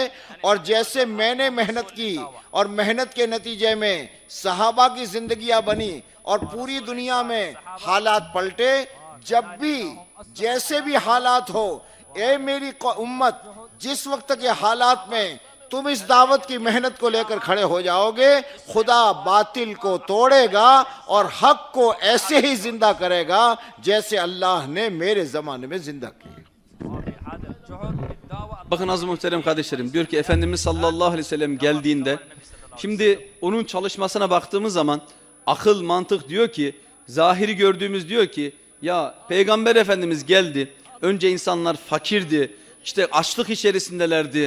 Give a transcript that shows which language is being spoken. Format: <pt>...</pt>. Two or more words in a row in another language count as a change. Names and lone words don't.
<hi>और जैसे मैंने मेहनत की और मेहनत के नतीजे में सहाबा की जिंदगियां बनी और पूरी दुनिया में हालात पलटे, जब भी जैसे भी हालात हो ए मेरी उम्मत जिस वक्त के हालात में तुम इस दावत की मेहनत को लेकर खड़े हो जाओगे खुदा बातिल को तोड़ेगा और हक को ऐसे ही जिंदा करेगा जैसे अल्लाह ने मेरे जमाने में जिंदा किया।</hi> <tr>Bakın az muhterem kardeşlerim, diyor ki Efendimiz</tr> <ar>صلى الله عليه وسلم</ar> <tr>geldiğinde, şimdi onun çalışmasına baktığımız zaman akıl mantık diyor ki, zahiri gördüğümüz diyor ki ya Peygamber Efendimiz geldi, önce insanlar fakirdi, İşte açlık içerisindelerdi.</tr>